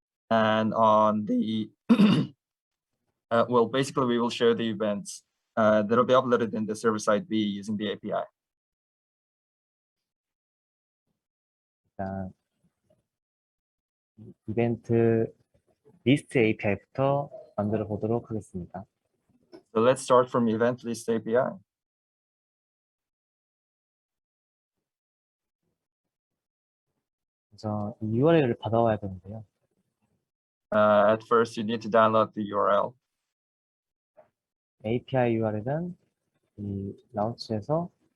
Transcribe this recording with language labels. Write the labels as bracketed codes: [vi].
[en] And on the well, basically we will show the events that will be uploaded in the server side B using the API. [ko] 일단 이벤트 리스트 API부터 만들어 보도록 하겠습니다. [en] So let's start from event list API. [ko] 그래서 이 URL을 받아와야 되는데요. [en] At first, you need to download the URL. [ko] API URL은 이 라운치에서